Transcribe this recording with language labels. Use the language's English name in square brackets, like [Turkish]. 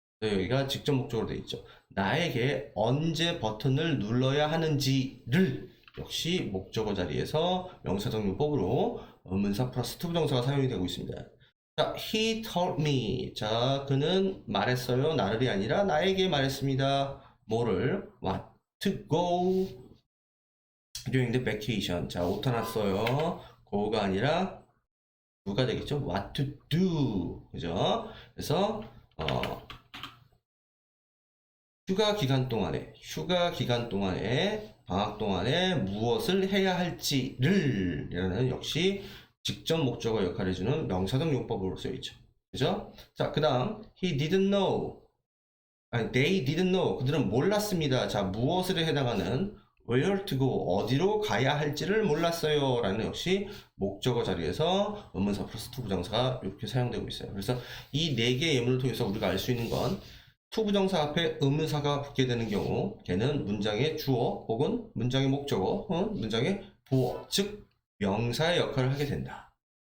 [Korean] 여기가 직접 목적으로 되어 있죠. 나에게 언제 버튼을 눌러야 하는지를 역시 목적어 자리에서 명사적 용법으로 의문사 플러스 투부정사가 사용이 되고 있습니다. 자, [English] he told me. [Korean] 자, 그는 말했어요. 나를이 아니라 나에게 말했습니다. 뭐를? [English] What to go during the vacation. [Korean] 자, 오타 났어요. go가 아니라 do가 되겠죠. [English] What to do. [Korean] 그죠? 그래서 휴가 기간 동안에 방학 동안에 무엇을 해야 할지를 라는 역시 직접 목적어 역할을 해주는 명사적 용법으로 쓰여있죠. 그죠? 자, 그 다음 [English] he didn't know they didn't know [Korean] 그들은 몰랐습니다. 자, 무엇을 해당하는 [English] where to go [Korean] 어디로 가야 할지를 몰랐어요 라는 역시 목적어 자리에서 의문사 플러스 투부정사가 이렇게 사용되고 있어요. 그래서 이 네 개의 예문을 통해서 우리가 알 수 있는 건 투부정사 앞에 의문사가 붙게 되는 경우 걔는 문장의 주어 혹은 문장의 목적어 혹은 문장의 보어 즉 명사의 역할을 하게 된다.